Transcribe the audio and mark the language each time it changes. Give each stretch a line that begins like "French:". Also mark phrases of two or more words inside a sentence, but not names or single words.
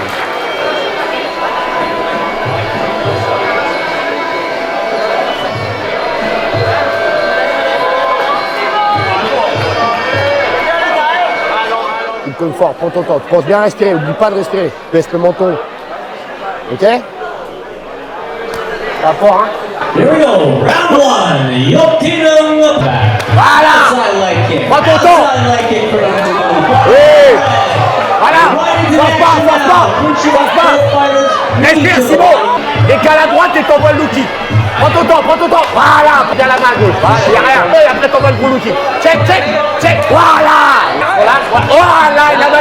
French: Il tombe fort, prends ton temps. Tu penses bien respirer, oublie pas de respirer. Baisse le menton. Ok? Rapport, hein?
English: Here we go, round one, Joachim back.
French: Voilà!
English: Outside leg kick.
French: Prends ton temps.
English: Outside leg kick for
French: Oui! Voilà! Force pas! Respire, Simon! Décale à droite et t'envoies le
English: low kick.
French: Prends ton temps! Voilà! Bien la main gauche. Voilà, il n'y a rien. Et après t'envoies le gros
English: low kick.
French: Check! Voilà! Voilà! Il a mal!